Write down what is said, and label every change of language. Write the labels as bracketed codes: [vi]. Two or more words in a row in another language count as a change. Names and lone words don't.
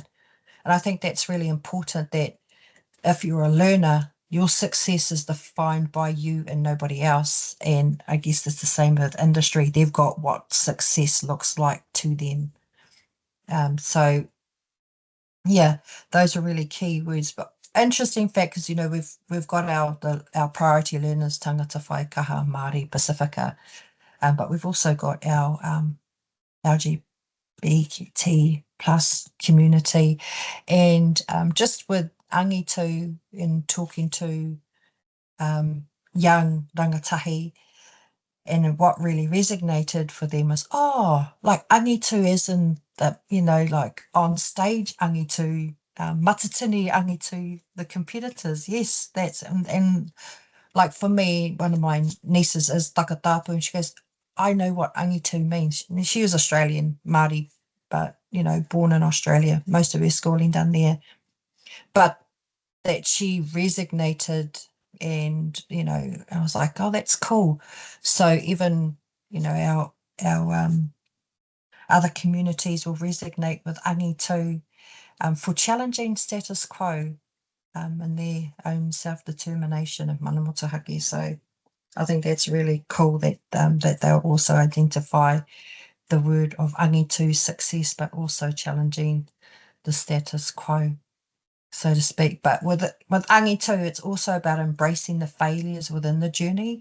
[en] And I think that's really important, that if you're a learner, your success is defined by you and nobody else. And I guess it's the same with industry. They've got what success looks like to them. So, yeah, those are really key words. But interesting fact is, you know, we've got our priority learners [mi] tangata whai kaha Māori [en] Pacifica, but we've also got our LGBT plus community, and just with angitu in talking to young rangatahi, and what really resonated for them is, like angitu as in the, you know, like on stage angitu, [mi] matatini angitu, [en] the competitors. Yes, that's, and like for me, one of my nieces is takatapu, and she goes, I know what angitu means. And she was Australian, Māori, but, you know, born in Australia, most of her schooling done there. But that she resonated, and, you know, I was like, oh, that's cool. So even, you know, our other communities will resonate with angitu for challenging status quo and their own self-determination of [mi] mana motuhake. [en] So I think that's really cool that that they'll also identify the word of angitu success, but also challenging the status quo, so to speak. But with angitu, it's also about embracing the failures within the journey.